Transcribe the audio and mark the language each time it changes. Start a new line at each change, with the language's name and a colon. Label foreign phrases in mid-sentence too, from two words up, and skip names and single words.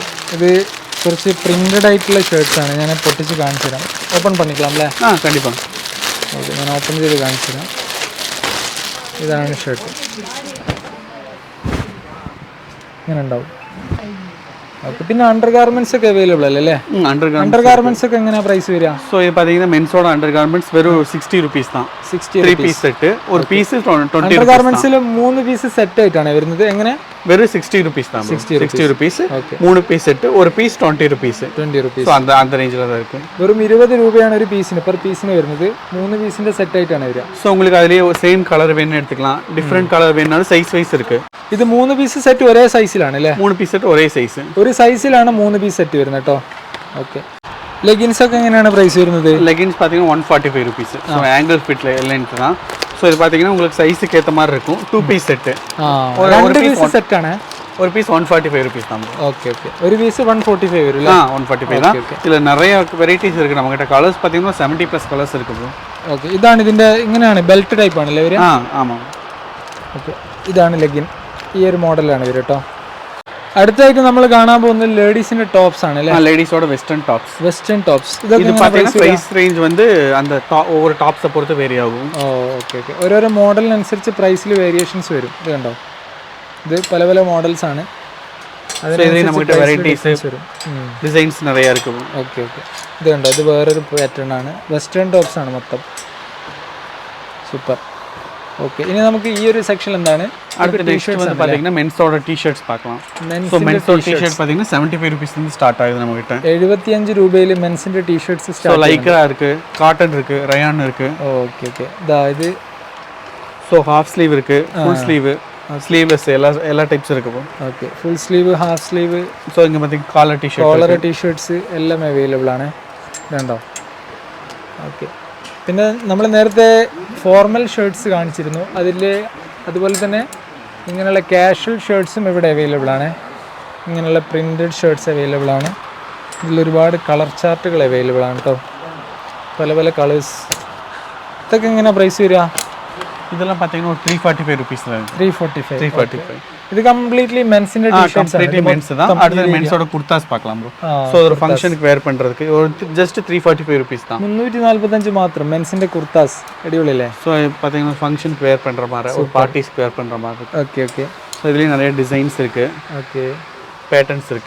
Malayalam: ഇത് കുറച്ച് പ്രിന്റഡ് ആയിട്ടുള്ള ഷർട്ട്സ് ആണ്. ഞാൻ പൊട്ടിച്ച് കാണിച്ചു തരാം. ഓപ്പൺ പണിക്കാം അല്ലേ?
Tamil: கண்டிப்பாக.
Malayalam: ഓക്കെ, ഞാൻ ഓപ്പൺ ചെയ്ത് കാണിച്ചു തരാം. ഇതാണ് ഷർട്ട്. ഇങ്ങനെ ഉണ്ടാവും. ഓക്കെ. പിന്നെ
English: under garments
Malayalam: ഒക്കെ അവൈലബിൾ അല്ലേ?
English: under garments
Malayalam: ഒക്കെ എങ്ങനെയാ പ്രൈസ് വരിക?
Tamil: ஸோ இது பார்த்தீங்கன்னா மென்ஸோட
English: under garments
Tamil: வெறும் 60 ருபீஸ் தான். 60
English: 3 piece set
Tamil: ஒரு பீஸ் 20
English: under garmentsിൽ 3 piece set
Malayalam: ആയിട്ടാണ് വരുന്നത്. എങ്ങനെ?
Tamil: வெறும் 60 ருபீஸ் தான். 60 ருபீஸ்
English: 3 piece set
Tamil: ஒரு பீஸ் 20 ருபீஸ்.
Malayalam: 20 റുപ്പീസ്.
Tamil: ஸோ அந்த ரேஞ்சில் தான் இருக்குது.
Malayalam: വെറും 20 രൂപയാണ് ഒരു പീസിന്,
English: per pieceിന്
Malayalam: വരുന്നത്. 3 പീസിന്റെ സെറ്റ് ആയിട്ടാണ് വരിക.
Tamil: ஸோ உங்களுக்கு அதுலேயே
English: same colour
Tamil: வேணும்னு எடுத்துக்கலாம்,
English: different colour
Tamil: வேணும்னாலும்
English: size wise
Tamil: இருக்குது.
Malayalam: ഇത്
English: 3 piece set
Malayalam: ഒരേ സൈസിലാണ് അല്ലേ?
English: 3 piece set
Malayalam: ഒരേ സൈസ്. ഒരു സൈസിലാണ്
English: 3 piece set
Malayalam: വരുന്നത് കേട്ടോ. ഓക്കെ. ലെഗിൻസ് ഒക്കെ എങ്ങനെയാണ് പ്രൈസ് വരുന്നത്?
Tamil: லெகின்ஸ் பார்த்தீங்கன்னா 145 ருபீஸ். ஸோ
English: ankle fitில்
Tamil: இல்லைன்ட்டு தான். ஸோ இது பார்த்தீங்கன்னா உங்களுக்கு சைஸுக்கு ஏற்ற மாதிரி இருக்கும்.
English: 2 piece set.
Malayalam: രണ്ട്
English: piece set
Malayalam: ആണ്.
Tamil: ஒரு பீஸ் 145 ருபீஸ் தான்.
English: okay okay.
Tamil: ஒரு பீஸ் 145 வரும் இல்ல? 145 தான். இதுல நிறைய வெரைட்டிஸ் இருக்கு நம்ம கிட்ட. கலர்ஸ் பாத்தீங்கன்னா 70+ கலர்ஸ் இருக்கு ப்ரோ.
Malayalam: ഓക്കെ. ഇതാണ് ഇതിന്റെ ഇങ്ങനെയാണ് ബെൽറ്റ് ടൈപ്പ് ആണല്ലേ വരിക?
Tamil: ஆமா.
Malayalam: ഓക്കെ. ഇതാണ് ലെഗിൻ. ഈ ഒരു മോഡലാണ് വരിക കേട്ടോ. അടുത്തായിട്ട് നമ്മൾ കാണാൻ പോകുന്നത് ലേഡീസിന്റെ ടോപ്സ് ആണ് അല്ലേ?
Tamil: லேடிஸோட
English: western tops. western tops.
Tamil: இது பாத்தீங்கன்னா
English: price range
Tamil: வந்து அந்த ஒவ்வொரு டாப்ஸை பொறுத்து வேரி ஆகும்.
English: okay okay.
Malayalam: ഓരോരോ മോഡലിനനുസരിച്ച്
English: priceിൽ variations
Malayalam: വരും. ഇത് കണ്ടോ, ഇത് പല പല മോഡൽസ് ആണ്. അതിന് നമുക്ക് വെറൈറ്റീസ് വരും, ഡിസൈൻസ്
Tamil: நிறைய இருக்கு.
English: okay okay.
Malayalam: ഇത് കണ്ടോ, ഇത് വേറൊരു പാറ്റേൺ ആണ്.
English: western tops
Malayalam: ആണ് മൊത്തം. സൂപ്പർ. ഓക്കെ. ഇനി നമുക്ക് ഈ ഒരു സെക്ഷൻ എന്താണ്?
Tamil: അടുത്ത നെക്സ്റ്റ് வந்து பாத்தீங்கன்னா மென்ஸோட டி-ഷർട്ട്സ് பார்க்கலாம். സോ மென்ஸோட ടി-ഷർട്ട് பாத்தீங்கன்னா 75 ருபீஸ்ல இருந்து ஸ்டார்ட் ஆகுது நம்ம கிட்ட.
Malayalam: 75 രൂപയിൽ മെൻസിന്റെ ടി-ഷർട്ട്സ്
Tamil: சோ
Malayalam: സ്റ്റാർട്ട്.
Tamil: லைக்ரா இருக்கு, காட்டன் இருக்கு, ரயான் இருக்கு.
English: okay okay.
Malayalam: ദാ ഇത്
Tamil: சோ
English: half sleeve
Tamil: இருக்கு,
English: full sleeve, sleeveless
Tamil: எல்லா டைப்ஸ் இருக்கு ப்ரோ.
English: Okay. Full sleeve, half sleeve,
Tamil: സോ ഇങ്ങ பாத்தீங்கன்னா
English: collar T-shirt, collar T-shirts
Malayalam: എല്ലാം അവൈലബിൾ ആണ്. ഇതുണ്ടോ? ഓക്കെ. പിന്നെ നമ്മൾ നേരത്തെ
English: formal shirts
Malayalam: കാണിച്ചിരുന്നു. അതുപോലെ തന്നെ ഇങ്ങനെയുള്ള
English: casual shirtsും
Malayalam: ഇവിടെ അവൈലബിൾ ആണ്. ഇങ്ങനെയുള്ള
English: printed shirts available
Malayalam: ആണ്. ഇതിലൊരുപാട്
English: colour chartുകൾ available
Malayalam: ആണ് കേട്ടോ, പല പല കളേഴ്സ്. ഇതൊക്കെ എങ്ങനെയാണ് പ്രൈസ് വരിക?
Tamil: இதெல்லாம் பாத்தீங்கன்னா ஒரு 345 ருபீஸ்ல இருக்கு. 345.
Malayalam: ഇത് കംപ്ലീറ്റ്ലി മെൻസിന്റെ ടി-ഷർട്ട്സ് ആണ്.
English: completely mens
Tamil: தான். அடுத்து மென்ஸோட குர்தாஸ் பார்க்கலாம் ப்ரோ. சோ ஒரு
English: functionக்கு wear
Tamil: பண்றதுக்கு ஒரு ஜஸ்ட் 345 ருபீஸ் தான்.
Malayalam: 345 മാത്രം മെൻസിന്റെ കുർത്താസ്. അടിപൊളിയല്ലേ?
Tamil: சோ பாத்தீங்கன்னா
English: functionக்கு wear
Tamil: பண்ற மாதிரி, ஒரு
English: partiesக்கு wear
Tamil: பண்ற மாதிரி இருக்கு.
English: okay okay.
Tamil: சோ இதுலயே நிறைய டிசைன்ஸ் இருக்கு, ஓகே, பேட்டர்ன்ஸ் இருக்கு.